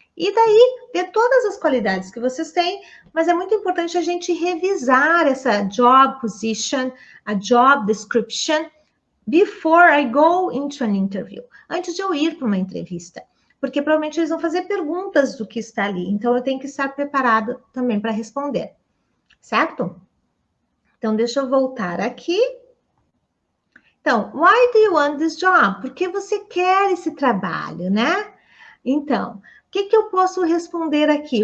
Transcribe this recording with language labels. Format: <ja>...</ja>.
<pt>E daí, ver todas as qualidades que vocês têm, mas é muito importante a gente revisar essa job position, a job description,</pt> <en>before I go into an interview,</en> <pt>antes de eu ir para uma entrevista. Porque provavelmente eles vão fazer perguntas do que está ali, então eu tenho que estar preparado também para responder. Certo? Então, deixa eu voltar aqui.</pt> <en>Então, why do you want this job?</en> <pt>Por que você quer esse trabalho, né? Então, o que eu posso responder aqui?</pt>